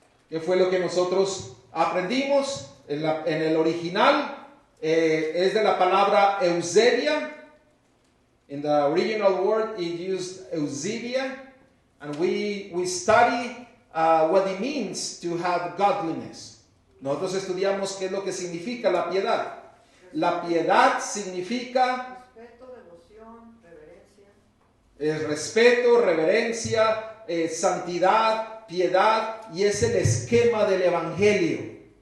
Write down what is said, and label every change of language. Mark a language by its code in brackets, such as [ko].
[es] ¿Qué fue lo que nosotros aprendimos? En el original es de la palabra Eusebia. [en] In the original word it used Eusebia. And we study what it means to have godliness. [es] Nosotros estudiamos qué es lo que significa la piedad. La piedad significa respeto, devoción, reverencia. Es respeto, reverencia, santidad, piedad, y es el esquema del evangelio.